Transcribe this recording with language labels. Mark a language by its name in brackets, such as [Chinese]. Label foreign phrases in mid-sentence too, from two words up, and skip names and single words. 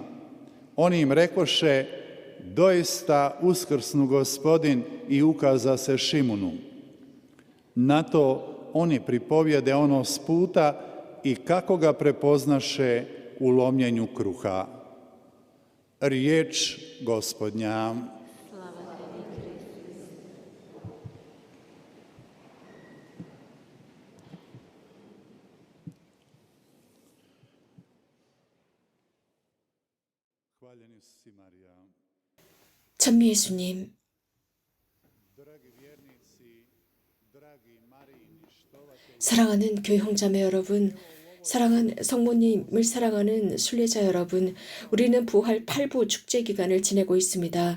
[Croatian] Oni im rekoše: doista uskrsnu Gospodin i ukaza se Šimunu. Na to oni pripovjede ono s puta i kako ga prepoznaše u lomljenju kruha. Riječ Gospodnja. [Korean] 참 예수님, 사랑하는 교회 형제자매 여러분, 사랑하는 성모님을 사랑하는 순례자 여러분, 우리는 부활 8부 축제 기간을 지내고 있습니다.